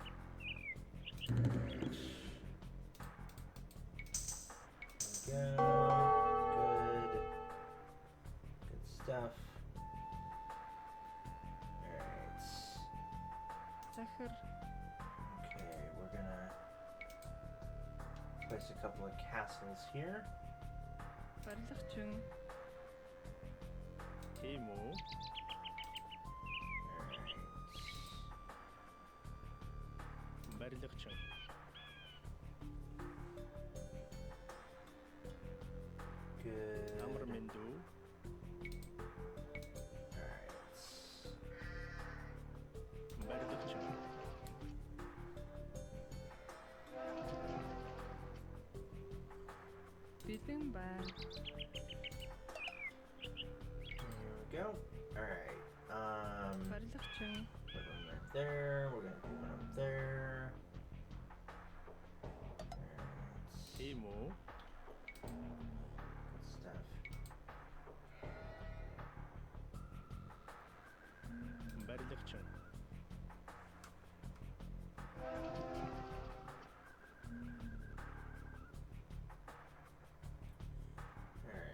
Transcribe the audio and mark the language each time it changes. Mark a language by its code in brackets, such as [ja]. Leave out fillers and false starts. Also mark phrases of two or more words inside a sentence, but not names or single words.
[en] There we go. Good stuff. Alright. Zachar. Okay, we're gonna place a couple of castles here. [mn] Барилгачин. Тийм үү? [en] Alright. [mn] Барилгачин. [en] Good. [mn] Амар мэндүү. [en] Alright. [mn] Барилгачин. Бэлэн байна. [en] Here we go. Alright. [mn] Барилгачин. [en] Put one right there. We're gonna do one up there. Alright. [mn] Тийм үү? [en] Good stuff. [mn] Барилгачин. [en] Alright.